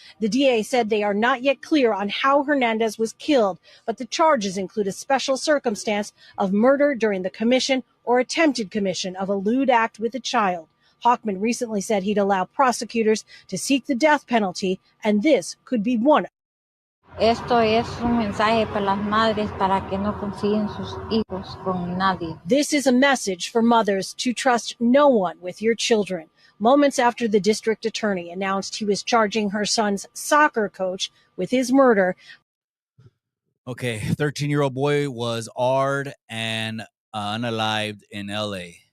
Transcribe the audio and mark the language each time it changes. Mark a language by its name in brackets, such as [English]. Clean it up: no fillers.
[English] The DA said they are not yet clear on how Hernandez was killed, but the charges include a special circumstance of murder during the commission or attempted commission of a lewd act with a child. Hochman recently said he'd allow prosecutors to seek the death penalty, and this could be one. [Spanish] Esto es un mensaje para las madres para que no confíen sus hijos con nadie. [English] This is a message for mothers to trust no one with your children. Moments after the district attorney announced he was charging her son's soccer coach with his murder. Okay, 13-year-old boy was AR'd and unalived in L.A.